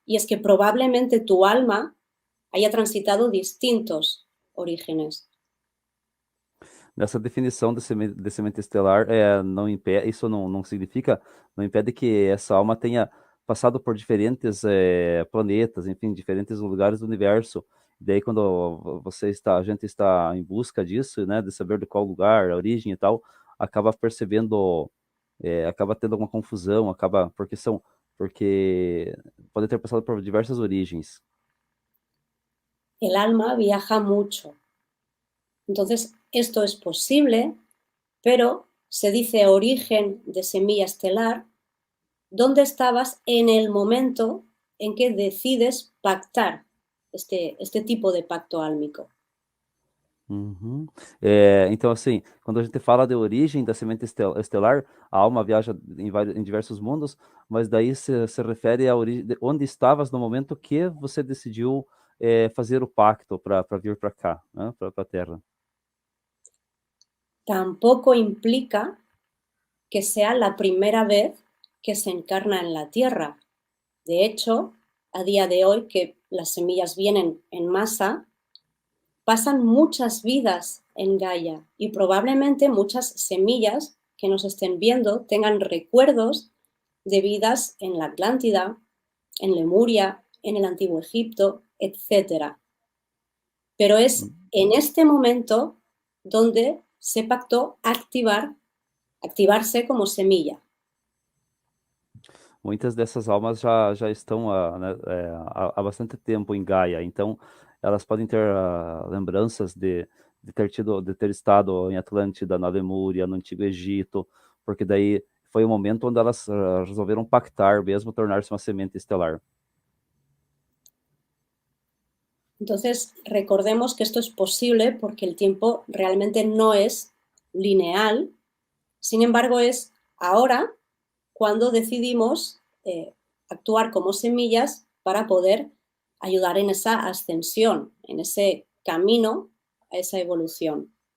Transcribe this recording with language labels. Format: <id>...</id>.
<es>Y es que probablemente tu alma haya transitado distintos orígenes.</es> <pt>Nessa definição de semente estelar, não impede, isso não significa, não impede que essa alma tenha passado por diferentes planetas, enfim, diferentes lugares do universo. E daí, quando a gente está em busca disso, né, de saber de qual lugar, a origem e tal, acaba percebendo, acaba tendo alguma confusão, porque pode ter passado por diversas origens.</pt> <es>El alma viaja mucho. Entonces, esto es posible, pero se dice origen de semilla estelar, ¿dónde estabas en el momento en que decides pactar este tipo de pacto álmico? Uhum.</es> <pt>Então, assim, quando a gente fala de origem da semente estelar, a alma viaja em diversos mundos, mas daí se refere à origem, onde estavas no momento que você decidiu fazer o pacto para vir para cá, né, para a Terra.</pt> <es>Tampoco implica que sea la primera vez que se encarna en la Tierra. De hecho, a día de hoy que las semillas vienen en masa, pasan muchas vidas en Gaia y probablemente muchas semillas que nos estén viendo tengan recuerdos de vidas en la Atlántida, en Lemuria, en el Antiguo Egipto, etc. Pero es en este momento donde se pactó activarse como semilla.</es> <pt>Muitas dessas almas já estão né, há bastante tempo em Gaia, então elas podem ter lembranças de ter estado em Atlântida, na Lemúria, no Antigo Egito, porque daí foi o momento onde elas resolveram pactar mesmo, tornar-se uma semente estelar.</pt> <es>Entonces, recordemos que esto es posible porque el tiempo realmente no es lineal, sin embargo, es ahora cuando decidimos actuar como semillas para poder ayudar en esa ascensión, en ese camino a esa evolución.</es>